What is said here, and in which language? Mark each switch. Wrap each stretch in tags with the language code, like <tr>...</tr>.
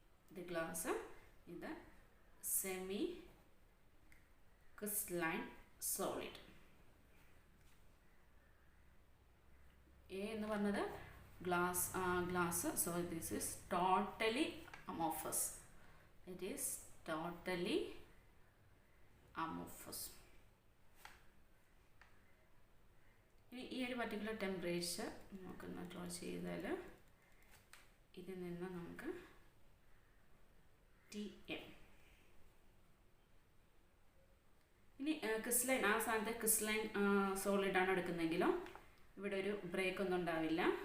<ml>ഇത് ഗ്ലാസ്, ഇത് semi crystalline solid. A എന്ന് പറഞ്ഞത് glass.</ml> <en>So this is totally amorphous. It is totally amorphous.</en> <ml>ഇനി ഈ ഒരു പർട്ടിക്കുലർ ടെമ്പറേച്ചർ നമുക്കൊന്ന് ഡ്രോ ചെയ്താൽ ഇതിൽ നിന്ന് നമുക്ക് TM. ഇനി ക്രിസ്റ്റലൈൻ, ആ സ്ഥാനത്ത് ക്രിസ്റ്റലൈൻ സോളിഡാണ് എടുക്കുന്നതെങ്കിലോ ഇവിടെ ഒരു ബ്രേക്ക് ഒന്നും ഉണ്ടാവില്ല.</ml>